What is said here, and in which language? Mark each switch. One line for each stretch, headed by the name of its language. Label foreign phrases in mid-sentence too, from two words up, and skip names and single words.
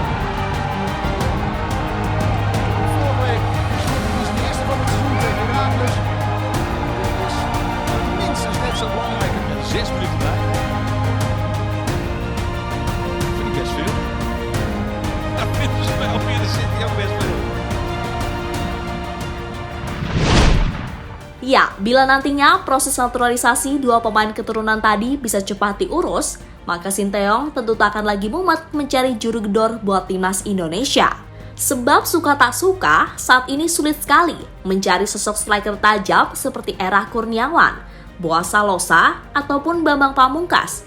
Dutch: Vorige week is de eerste van het seizoen tegen Heracles. Dit is minstens net zo belangrijk. 6 minuten bij. Vind ik best veel. Dat vinden ze bij Almere City ook best veel.
Indonesian: Ya, bila nantinya proses naturalisasi dua pemain keturunan tadi bisa cepat diurus, maka Sinteyong tentu tak akan lagi mumet mencari juru gedor buat timnas Indonesia. Sebab suka tak suka, saat ini sulit sekali mencari sosok striker tajam seperti Era Kurniawan, Boaz Salosa, ataupun Bambang Pamungkas.